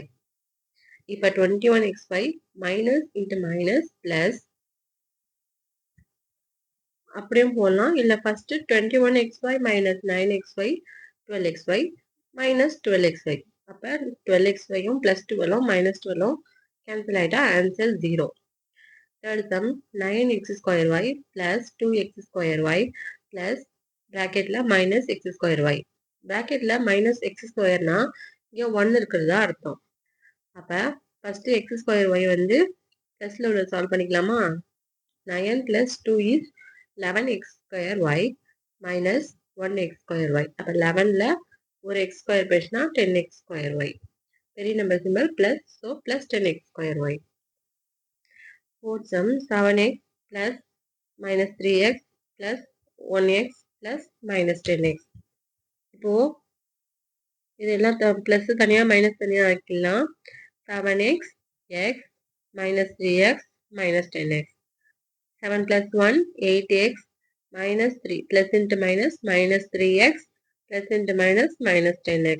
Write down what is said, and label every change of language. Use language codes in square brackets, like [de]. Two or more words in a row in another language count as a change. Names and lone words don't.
[ta] இப்போ 21xy [en] minus into minus plus [ta] அப்படியும் போடலாம். இல்லை ஃபர்ஸ்ட் 21xy -9xy 12xy -12xy. அப்போ 12xyயும் ப்ளஸ் 12ம் -12ம் கேன்சல் ஆகிட்டா ஆன்சர் 0. [en] Third sum 9x² plus 2x² plus bracketல -x²y. [ta] bracketல -x²னா இங்கே 1 இருக்கிறதா அர்த்தம். அப்போ ஃபர்ஸ்ட் x²y வந்து ப்ளஸ்ல உள்ள சால்வ் பண்ணிக்கலாமா? [en] 9 + 2 is 11x²y minus 1x²y. [ta] அப்போ 11ல ஒரு x² போயிடுச்சுன்னா 10x²y. [en] பெரிய number simple plus. so plus 10x²y. Fourth sum 7x plus -3x plus 1x plus -10x. [ta] இப்போ இதெல்லாம் ப்ளஸ் தனியாக மைனஸ் தனியாக ஆக்கிடலாம். [en] 7x x -3x -10x. 7 + 1 8x -3 plus into minus -3x plus into minus -10x.